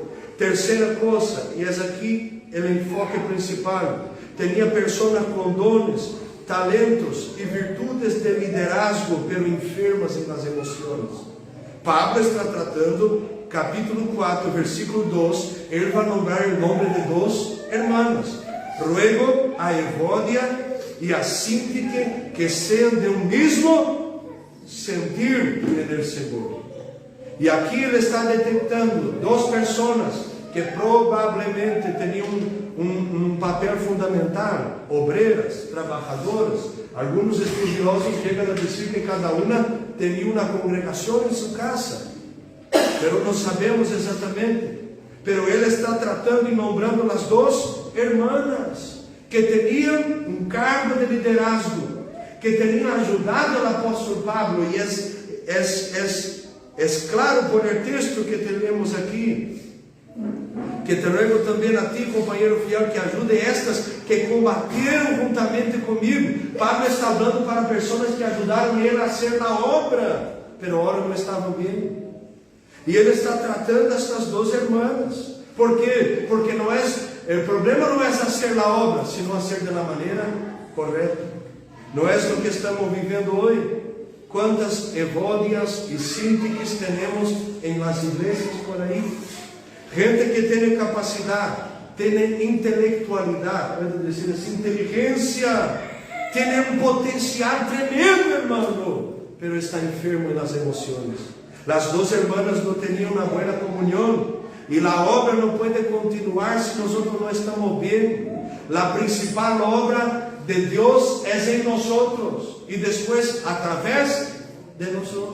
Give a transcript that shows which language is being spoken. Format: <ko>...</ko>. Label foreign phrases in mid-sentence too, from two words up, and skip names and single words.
<es>Tercera cosa, y es aquí el enfoque principal, tenía personas con dones, talentos y virtudes de liderazgo, pero enfermas en las emociones. Pablo está tratando, capítulo 4, versículo 2,</es> <pt>ele vai nombrar o nome de duas hermanas.</pt> <es>Ruego a Evodia y a Síntique que sean de un mismo sentir en el Señor. Y aquí</es> <pt>ele está detectando</pt> <es>dos personas</es> <pt>que provavelmente tinham um papel fundamental, obreiras, trabalhadoras. Alguns estudiosos chegam a dizer que cada uma tinha uma congregação em sua casa, mas não sabemos exatamente. Pero ele está tratando e nombrando as duas hermanas que tinham um cargo de liderazgo, que tinham ajudado o apóstolo Pablo, e é claro</pt> <es>por el texto</es> <pt>que temos aqui, que te ruego também a ti, companheiro fiel, que ajude estas que combateram juntamente comigo. Pablo está falando para pessoas que ajudaram ele a hacer a obra,</pt> <es>pero ahora</es> <pt>não estavam bem. E ele está tratando estas duas irmãs. Por quê? Porque o problema não é fazer a obra, sino fazer da maneira correta. Não é o que estamos vivendo hoje. Quantas Evodias e Síntiques temos em las igrejas por aí? Gente que tem capacidade, tem intelectualidade, pode dizer assim, inteligência, tem um potencial tremendo,</pt> <es>hermano, pero</es> <pt>está enfermo nas emoções. As duas irmãs não tinham uma boa comunhão, e a obra não pode continuar se nós não estamos bem. A principal obra de Deus é em nós, e depois através de nós.</pt>